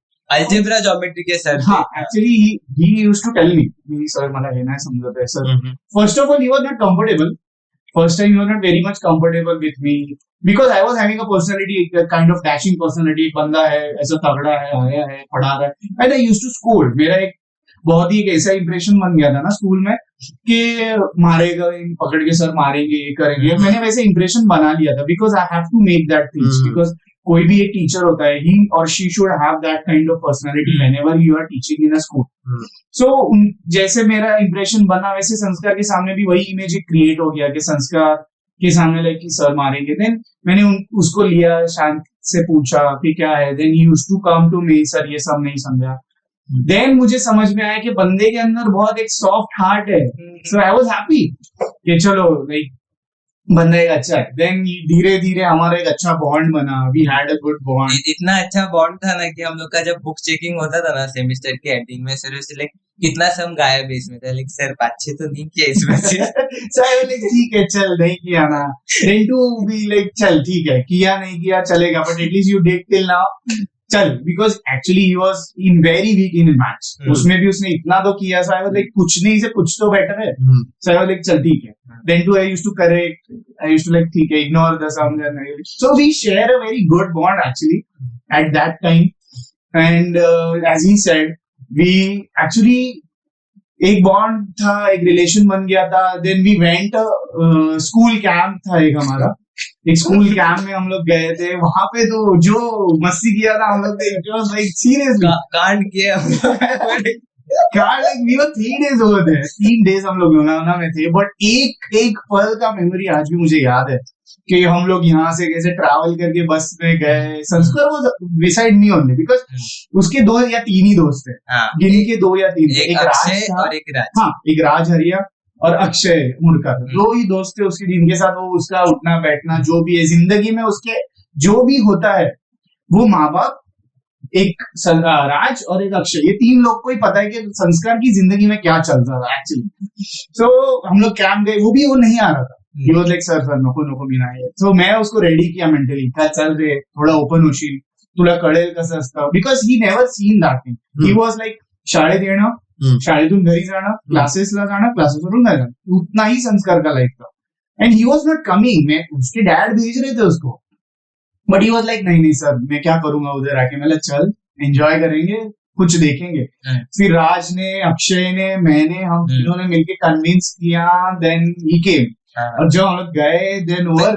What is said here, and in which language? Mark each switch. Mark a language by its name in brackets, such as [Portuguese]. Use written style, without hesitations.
[Hindi] Algebra geometry के sir [English] हाँ, actually he used to tell me, [Marathi] sir मला हे नाही समजत आहे sir. [English] First of all, he was not comfortable. First time he was not very much comfortable with me because I was having a personality, a kind of dashing personality. [Hindi] एक बंदा है ऐसा तगड़ा है, आया है, पढ़ा रहा है. [English] And I used to scold. [Hindi] मेरा एक बहुत ही एक ऐसा इंप्रेशन बन गया था ना स्कूल में कि मारेगा, पकड़ के सर मारेंगे, ये करेंगे. मैंने वैसे इंप्रेशन बना लिया था [English] because I have to make that things because [Hindi] कोई भी एक टीचर होता है, [English] he or she should have that kind of personality whenever you are teaching in a school. [Hindi] So जैसे मेरा इंप्रेशन बना वैसे संस्कार के सामने भी वही इमेज क्रिएट हो गया कि संस्कार के सामने लाइक कि सर मारेंगे. देन मैंने उसको लिया, शांत से पूछा कि क्या है. [English] then he used to come to me, [Hindi] sir ये सब नहीं समझा. देन मुझे समझ में आया कि बंदे के अंदर बहुत एक सॉफ्ट हार्ट है. [English] so I was happy [Hindi] कि चलो लाइक बंदा एक अच्छा है. देन धीरे धीरे हमारा एक अच्छा बॉन्ड बना. [English] We had a good bond. [Hindi] इतना अच्छा बॉन्ड था ना कि हम लोग का जब बुक चेकिंग होता था ना सेमेस्टर के एंडिंग में, सर से लाइक कितना सम गायब है इसमें था, लाइक सर 5-6 तो नहीं किया इसमें से। [English] So I was like [Hindi] ठीक है चल नहीं किया ना. [English] Then to be like [Hindi] चल ठीक है किया नहीं किया चलेगा [English] but at least you did till now. चल because actually he was in very weak in maths. [Hindi] उसमें भी उसने इतना तो किया. [English] So I was like [Hindi] कुछ नहीं से कुछ तो बेटर है. [English] So I was like [Hindi] चल ठीक है. [English] Then too I used to correct. I used to like ठीक है ignore the sums and so we share a very good bond actually at that time. And as he said, we actually [Hindi] एक bond था, एक relation बन गया था. [English] then we went, [Hindi] school camp था एक हमारा. एक स्कूल कैंप में हम लोग गए थे. वहां पे तो जो मस्ती किया था हम लोग ने, [English] it was like seriously [Hindi] कांड किया हम लोग। [English] God, like we were 3 days over there. [Hindi] 3 days हम लोग लोनावला में थे. बट एक पल का मेमोरी आज भी मुझे याद है कि हम लोग यहाँ से कैसे ट्रैवल करके बस में गए. [English] Sanskar was beside me only because [Hindi] उसके 2 या 3 ही दोस्त थे. हाँ, गिनी के 2 या 3. एक राज अक्षय था, और एक राज. हाँ, एक राज हरिया और अक्षय मुर्का. 2 ही दोस्त थे उसके, जिनके साथ वो उसका उठना बैठना जो भी है जिंदगी में उसके जो भी होता है, वो माँ बाप, एक राज और एक अक्षय, ये 3 लोग को ही पता है कि संस्कार की जिंदगी में क्या चलता था एक्चुअली. सो हम लोग कैंप गए. वो नहीं आ रहा था. [English] he was like [Marathi] सर नको मी नाही. [Hindi] सो मैं उसको रेडी किया मेंटली. [Marathi] चल रे, थोडा ओपन होशील, तुला कळेल कसं असतं. [English] Because he never seen that thing. [Marathi] He was like शाळेत येणं, शाळेतून घरी जाणं, क्लासेसला जाणं, क्लासेसवरून घरी जाणं, [Hindi] उतना ही संस्कार का लाइफ था. [English] And he was not coming. [Hindi] मैं उसके डैड भेज रहे थे उसको, [English] but he was like [Hindi] नहीं सर, मैं क्या करूंगा उधर आके. मतलब चल, एंजॉय करेंगे, कुछ देखेंगे. फिर राज ने, अक्षय ने, मैंने, हम तीनों ने मिलके कन्विंस किया. [English] Then he came. [Hindi] और जब हम लोग गए, देन ओवर